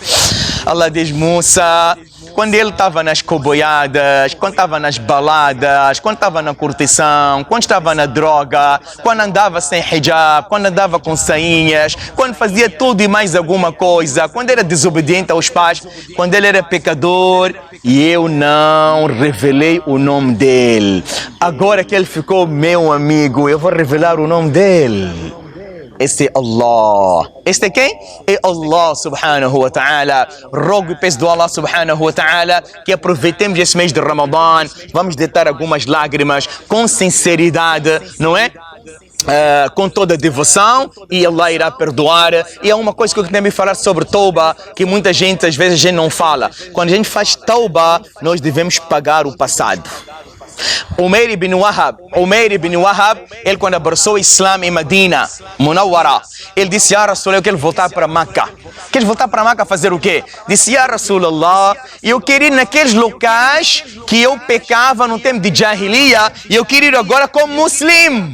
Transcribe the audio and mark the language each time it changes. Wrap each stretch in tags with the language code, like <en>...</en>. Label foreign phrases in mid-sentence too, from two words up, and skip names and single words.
<pt>Allah diz, Musa, quando ele estava nas coboiadas, quando estava nas baladas, quando estava na curtição, quando estava na droga, quando andava sem hijab, quando andava com sainhas, quando fazia tudo e mais alguma coisa, quando era desobediente aos pais, quando ele era pecador, e eu não revelei o nome dele. Agora que ele ficou meu amigo, eu vou revelar o nome dele. Este é Allah. Este é quem? É Allah</pt> <ar>سبحانه وتعالى.</ar> <pt>Rogo e peço do Allah</pt> <ar>سبحانه وتعالى</ar> <pt>que aproveitemos esse mês de Ramadã. Vamos deitar algumas lágrimas com sinceridade, não é? Com toda a devoção, e Allah irá perdoar. E é uma coisa que eu quero falar sobre Tauba, que muita gente, às vezes, a gente não fala. Quando a gente faz Tauba, nós devemos pagar o passado. Umair ibn Wahab, ele quando abraçou o Islã em Medina, Munawwara, ele disse,</pt> <ar>يا رسول,</ar> <pt>eu quero voltar para Maca. Queres voltar para Maca fazer o quê? Disse,</pt> <ar>يا رسول الله,</ar> <pt>eu quero ir naqueles locais que eu pecava no tempo de Jahiliya, e eu quero ir agora como muslim.</pt>